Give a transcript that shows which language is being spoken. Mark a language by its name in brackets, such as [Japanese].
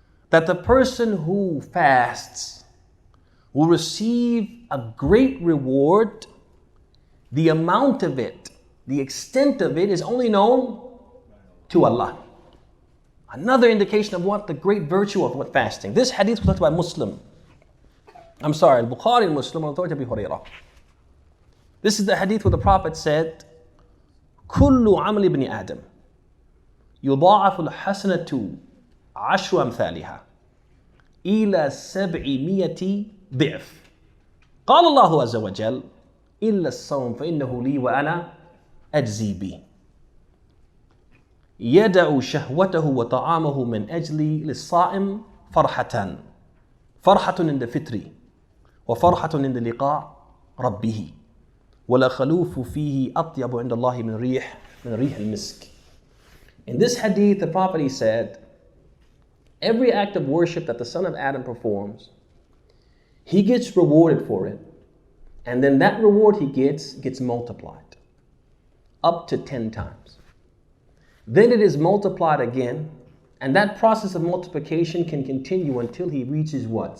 [English] That the person who fasts will receive a great reward. The amount of it, the extent of it is only known to Allah. Another indication of what? The great virtue of what fasting. This hadith was talked by Muslim. Al-Bukhari and Muslim on authority of Abu Hurairah. This is the hadith where the Prophet said, [Arabic] كل عمل ابن آدم يضاعف الحسنة عشر أمثالها إلى 700 ضعف. قال الله عز وجل إلا الصوم فإنه لي وأنا أجزي به. يدع شهوته وطعامه من أجلي للصائم فرحتان. فرحة عند فطري وفرحة عند لقاء ربه. ولا خلوف فيه أطيب عند الله من ريح المسك. [English] In this hadith, the Prophet, he said, every act of worship that the son of Adam performs, he gets rewarded for it. And then that reward he gets multiplied up to 10 times. Then it is multiplied again. And that process of multiplication can continue until he reaches what?